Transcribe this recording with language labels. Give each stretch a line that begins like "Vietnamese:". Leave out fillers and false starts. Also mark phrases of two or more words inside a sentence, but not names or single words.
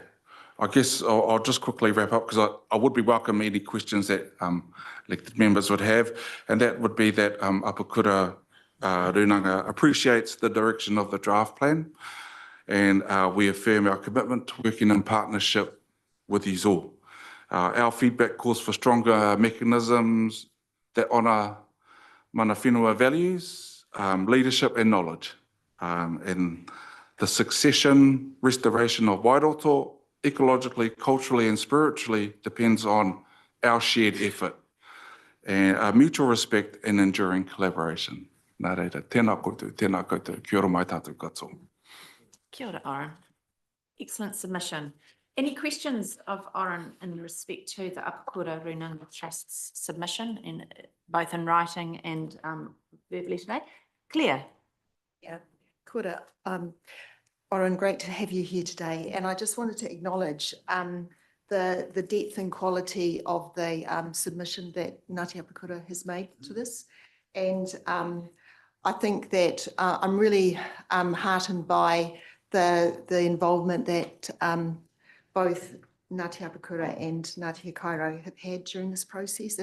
English: I guess I'll just quickly wrap up because I would be welcome any questions that elected members would have, and that would be that Apakura Runanga appreciates the direction of the draft plan, and we affirm our commitment to working in partnership with you all. Our feedback calls for stronger mechanisms that honour
Māori: mana whenua
English: values, leadership and knowledge, and the succession, restoration of Wairoto, ecologically, culturally and spiritually depends on our shared effort and mutual respect and enduring collaboration.
Māori: Nā reira, tēnā koutou, kia ora mai tātou katoa. Kia ora,
English: Oren. Excellent submission. Any questions of Oren in respect to the Apakura Runanga Trust's submission, in both in writing and verbally today? Claire? Yeah,
Māori: kia ora.
English: Oren, great to have you here today. And I just wanted to acknowledge the depth and quality of the submission that Ngāti Apakura has made to this. And I think that I'm really heartened by the involvement that both Ngāti Apakura and Ngāti Kairo have had during this process.